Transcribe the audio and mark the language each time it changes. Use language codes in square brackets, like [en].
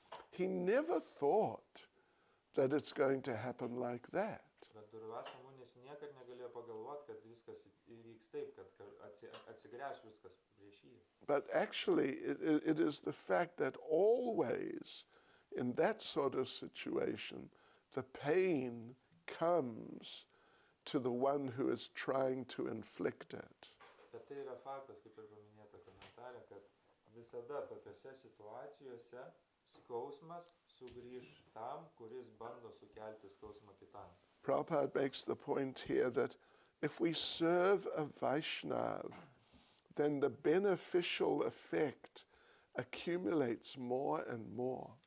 [en] He never thought that it's going to happen like that. [lt] Bet Durvasa Munis niekad negalėjo pagalvoti, kad viskas įvyks taip, kad atsigręš viskas prieš jį. [en] But actually, it is the fact that always in that sort of situation, the pain comes to the one who is trying to inflict it. [lt] Bet tai yra faktas, kaip ir paminėta komentare, kad visada tokiose situacijose skausmas sugrįž tam, kuris bando sukelti skausmą kitam. [en] Prabhupada makes the point here that if we serve a Vaishnav, then the beneficial effect accumulates more and more.